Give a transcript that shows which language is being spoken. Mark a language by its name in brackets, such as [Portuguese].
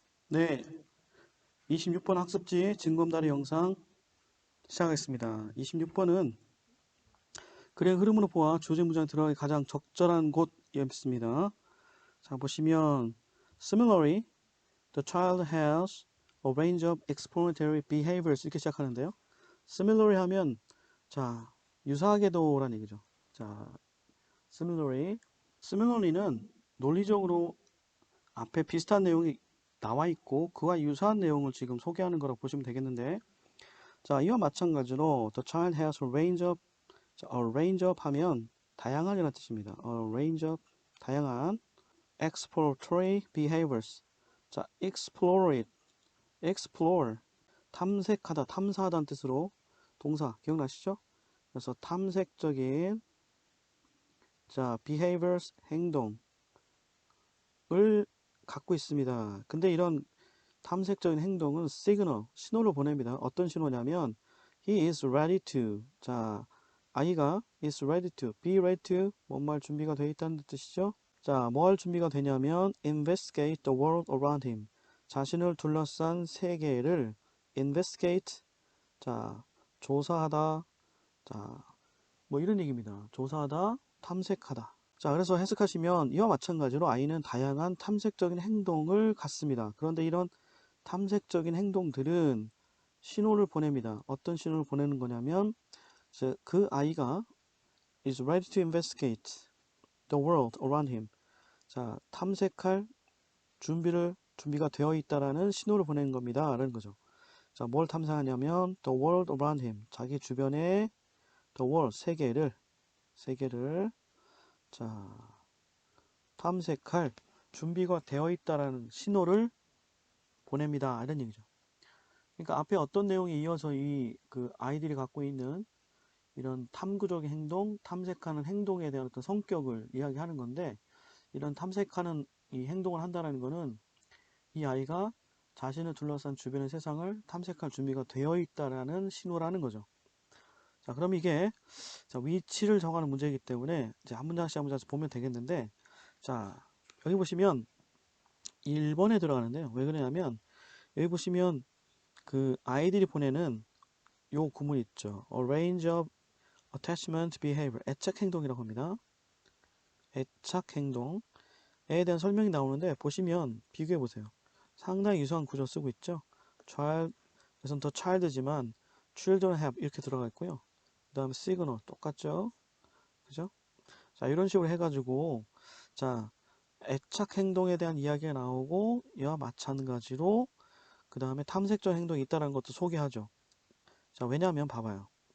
[Korean] 네, 26번 학습지 징검다리 영상 시작하겠습니다. 26번은 글의 흐름으로 보아 주어진 문장에 들어가기 가장 적절한 곳이었습니다. [English] 자, 보시면 Similarly, the child has a range of exploratory behaviors [Korean] 이렇게 시작하는데요. Similarly 하면 자, 유사하게도라는 얘기죠. 자, similarly는 논리적으로 앞에 비슷한 내용이 나와 있고 그와 유사한 내용을 지금 소개하는 거라고 보시면 되겠는데, 자, 이와 마찬가지로 [English] the child has a range of, [Korean] 자, [English] a range of [Korean] 하면 다양한이라는 뜻입니다. [English] a range of [Korean] 다양한 [English] exploratory behaviors. [Korean] 자, explore 탐색하다, 탐사하다는 뜻으로 동사 기억나시죠? 그래서 탐색적인 자, behaviors 행동을 갖고 있습니다. 근데 이런 탐색적인 행동은 시그널, 신호를 보냅니다. 어떤 신호냐면 [English] he is ready to. [Korean] 자, 아이가 [English] is ready to, be ready to [Korean] 뭔 말 준비가 되어 있다는 뜻이죠. 자, 뭐 할 준비가 되냐면 [English] investigate the world around him. [Korean] 자신을 둘러싼 세계를 investigate. 자, 조사하다. 자, 뭐 이런 얘기입니다. 조사하다, 탐색하다. 자, 그래서 해석하시면 이와 마찬가지로 아이는 다양한 탐색적인 행동을 갖습니다. 그런데 이런 탐색적인 행동들은 신호를 보냅니다. 어떤 신호를 보내는 거냐면 그 아이가 [English] is ready to investigate the world around him. [Korean] 자, 탐색할 준비가 되어 있다라는 신호를 보내는 겁니다. 라는 거죠. 자, 뭘 탐색하냐면 [English] the world around him. [Korean] 자기 주변의 [English] the world, [Korean] 세계를 자, 탐색할 준비가 되어 있다라는 신호를 보냅니다. 이런 얘기죠. 그러니까 앞에 어떤 내용이 이어서 그 아이들이 갖고 있는 이런 탐구적인 행동, 탐색하는 행동에 대한 어떤 성격을 이야기하는 건데, 이런 탐색하는 이 행동을 한다는 거는 이 아이가 자신을 둘러싼 주변의 세상을 탐색할 준비가 되어 있다라는 신호라는 거죠. 자, 그럼 이게 자, 위치를 정하는 문제이기 때문에 이제 한 문장씩 한 문장씩 보면 되겠는데, 자, 여기 보시면 1번에 들어가는데요. 왜 그러냐면 여기 보시면 그 아이들이 보내는 요 구문 있죠. [English] A range of attachment behavior. [Korean] 애착 행동이라고 합니다. 애착 행동에 대한 설명이 나오는데 보시면 비교해 보세요. 상당히 유사한 구조 쓰고 있죠. child, 여기서는 더 child지만 [English] children have [Korean] 이렇게 들어가 있고요. 그 다음에 signal 똑같죠. 그죠? 자, 이런 식으로 해가지고 자, 애착 행동에 대한 이야기가 나오고 이와 마찬가지로 그 다음에 탐색적 행동이 있다는 것도 소개하죠. 자, 왜냐하면 봐봐요.